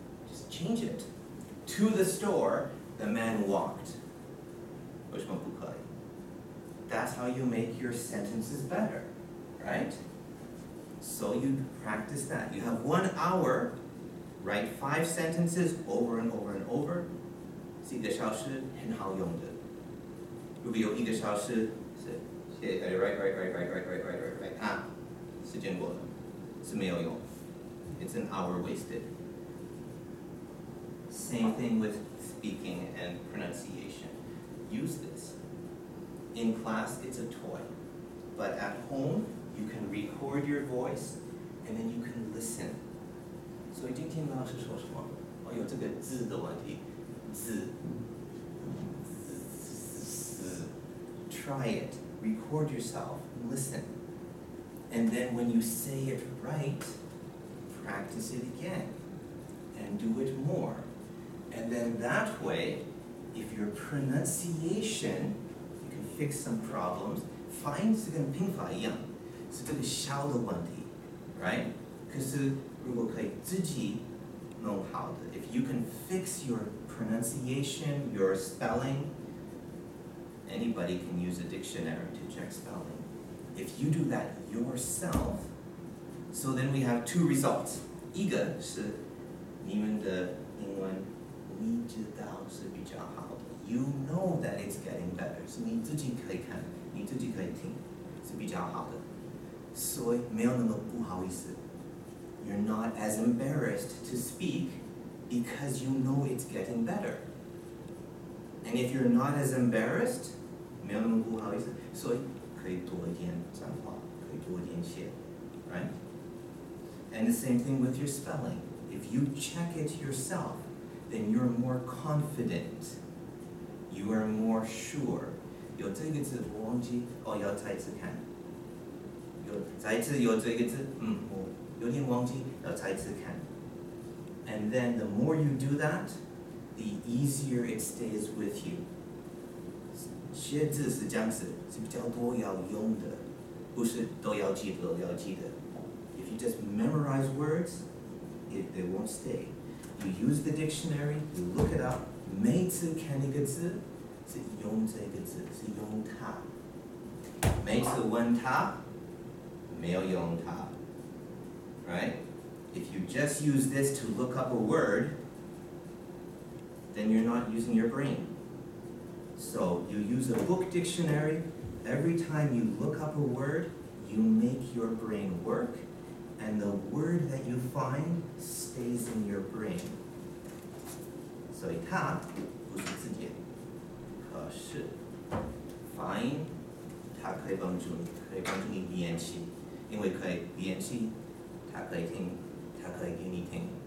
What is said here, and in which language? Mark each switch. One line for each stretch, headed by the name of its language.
English: Just change it. To the store, the man walked.
Chinese: 为什么不可以？
English: That's how you make your sentences better, right? So you practice that. You have 1 hour, write 5 sentences over and over and over.
Chinese: 是1个小时，很好用的。如果有1个小时是写 write 啊，时间过了，是没有用。
English: It's an hour wasted. Same thing with speaking and pronunciation. Use this. In class, it's a toy. But at home, you can record your voice, and then you can listen.
Chinese: 所以今天老师说什么？有这个字的问题，字。
English: Try it. Record yourself. Listen. And then when you say it right, practice it again. And do it more. And then that way, if your pronunciation, you can fix some problems. Find
Chinese: 是跟拼法一样，是这个小的问题
English: right?
Chinese: 可是如果可以自己弄好的
English: if you can fix your pronunciation, your spelling, anybody can use a dictionary to check spelling. If you do that yourself, so then we have 2 results.
Chinese: 一个是你们的英文你知道是比较好的
English: You know that it's getting better.
Chinese: 是你自己可以看，你自己可以听，是比较好的。所以没有那么不好意思。
English: You're not as embarrassed to speak because you know it's getting better. And if you're not as embarrassed,
Chinese: 没有那么不好意思，所以可以多一点讲话，可以多一点写
English: right? And the same thing with your spelling. If you check it yourself, then you're more confident. You are more sure.
Chinese: 有这个字我忘记，要再一次看。再一次有这个字，我有点忘记，要再一次看。
English: And then the more you do that, the easier it stays with you.
Chinese: 写字是这样子，是比较多要用的，不是都要记得。
English: If you just memorize words, they won't stay. You use the dictionary, you look it up.
Chinese: 每次看一个字，是用这个字，是用它。每次问它，没有用它。
English: Right? If you just use this to look up a word, then you're not using your brain. So you use a book dictionary. Every time you look up a word, you make your brain work, and the word that you find stays in your brain.
Chinese: 所以它不是字典，可是发音它可以帮助你练习，因为可以练习，它可以听，它可以给你听。